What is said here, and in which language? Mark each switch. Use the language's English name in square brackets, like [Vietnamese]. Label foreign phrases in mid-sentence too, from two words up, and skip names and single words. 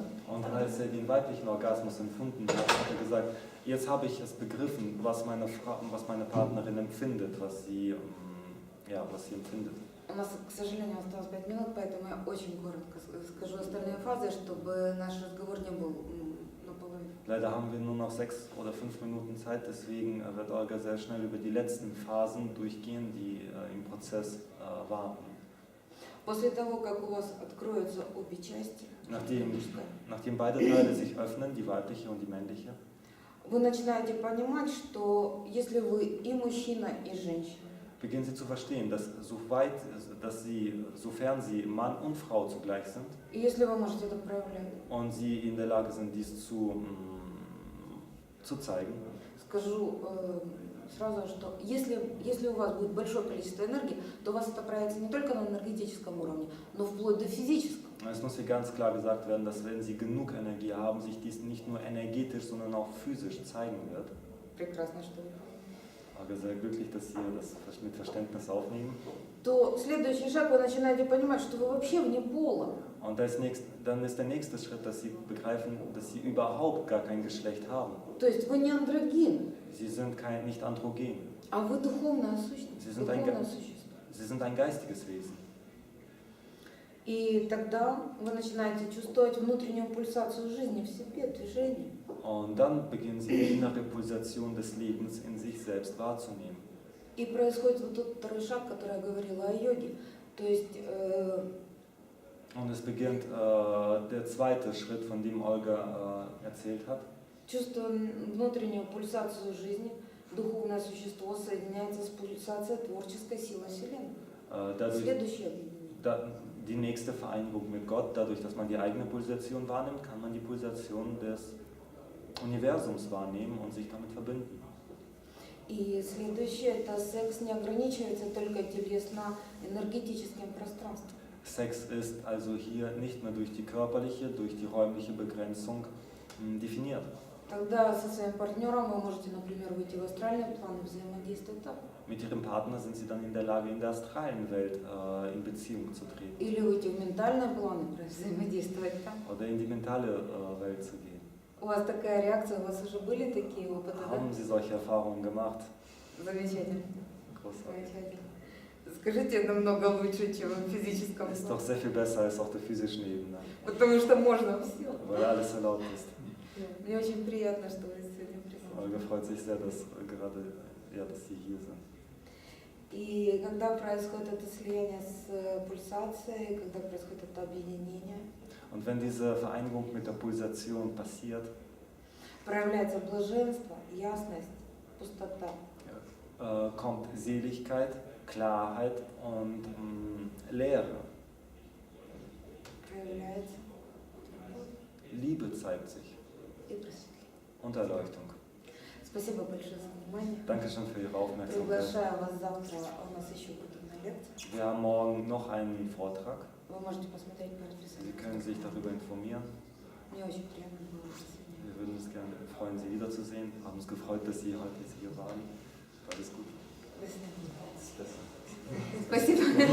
[German] Und als er den weiblichen Orgasmus empfunden hat, hat er gesagt, jetzt habe ich es begriffen, was meine Partnerin empfindet, was sie empfindet. [Russian] У нас, к сожалению, осталось 5 минут, поэтому я очень коротко скажу остальные фазы, чтобы наш разговор не был наполовину. [German] Leider haben wir nur noch 6 oder 5 Minuten Zeit, deswegen wird Olga sehr schnell über die letzten Phasen durchgehen, die im Prozess waren. [Russian] После того, как у вас откроются обе части, [German] Nachdem beide Teile sich öffnen, die weibliche und die männliche, [Russian] вы начинаете понимать, что если вы и мужчина, и женщина, [German] beginnen sie zu verstehen, dass sofern sie Mann und Frau zugleich sind [Russian] и если вы можете это проявлять, [German] und sie in der Lage sind, dies zu zeigen, [Russian] скажу сразу, что если у вас будет большое количество энергии, то у вас это проявится не только на энергетическом уровне, но вплоть до физического. [German] es muss hier ganz klar gesagt werden, dass wenn sie genug Energie haben, sich dies nicht nur energetisch, sondern auch physisch zeigen wird. [Russian] Прекрасно, что вы. [German] Ich bin sehr glücklich, dass Sie das mit Verständnis aufnehmen. [Russian] То следующий шаг, вы начинаете понимать, что вы вообще вне пола. [German] Und dann ist der nächste Schritt, dass Sie begreifen, dass Sie überhaupt gar kein Geschlecht haben. [Russian] То есть вы не андрогин, [German] Sie sind nicht androgen. [Russian] а вы духовная сущность, [German] Sie sind [Russian] духовное существо. [German] Sie sind ein geistiges Wesen. [Russian] И тогда вы начинаете чувствовать внутреннюю пульсацию жизни в себе, движение. [German] Und dann beginnen sie die innere Pulsation des Lebens in sich selbst wahrzunehmen. [Russian] И происходит вот тот второй шаг, который я говорила о йоге. То есть [German] Und es beginnt der zweite Schritt, von dem Olga erzählt hat. [Russian] чувствуя внутреннюю пульсацию жизни, духовное существо соединяется с пульсацией творческой силы Вселенной. [German] Dadurch, [Russian] Следующее объединение. [German] die nächste Vereinigung mit Gott, dadurch, dass man die eigene Pulsation wahrnimmt, kann man die Pulsation des Universums wahrnehmen und sich damit verbinden. [Russian] И следующее, это секс не ограничивается только телесно-энергетическим пространством. [German] Sex ist also hier nicht mehr durch die körperliche, durch die räumliche Begrenzung definiert. [Russian] Тогда со своим партнером вы можете, например, выйти в астральный план и взаимодействовать там. [German] Mit ihrem Partner sind sie dann in der Lage, in der astralen Welt in Beziehung zu treten. [Russian] Или выйти в ментальный план и взаимодействовать там. [German] Oder in die mentale Welt zu gehen. [Russian] У вас такая реакция, у вас уже были такие опыты, да? [German] Haben Sie solche Erfahrungen gemacht? [Russian] Замечательно. [German] Großartig. [Russian] Замечательно. Скажите, намного лучше, чем в физическом [German] Ist doch [Russian] плане. [German] sehr viel besser als auf der physischen Ebene, [Russian] Потому что можно все. [German] weil alles erlaubt ist. [Russian] Мне очень приятно, что вы сегодня [German] Olga [Russian] присутствуете. [German] freut sich sehr, dass gerade dass Sie hier sind. [Russian] И когда происходит это слияние с пульсацией, когда происходит это объединение, [German] Und wenn diese Vereinigung mit der Pulsation passiert, [Russian] проявляется блаженство, ясность, пустота. [German] kommt Seligkeit, Klarheit und Leere. [Russian] Проявляется [German] Liebe zeigt sich [Russian] и просветление. [German] und Erleuchtung. [Russian] Спасибо большое за внимание. [German] Dankeschön für Ihre Aufmerksamkeit. [Russian] Приглашаю вас завтра, у нас еще будет одна лекция. [German] Wir haben morgen noch einen Vortrag. [Russian] Вы можете посмотреть по [German] Sie [Russian] расписанию. [German] können sich darüber informieren. [Russian] Мне очень приятно было вас сегодня. [German] Wir würden uns gerne freuen, Sie wiederzusehen. Wir haben uns gefreut, dass Sie heute hier waren. Alles gut. [Russian] До свидания. [German] Das ist besser.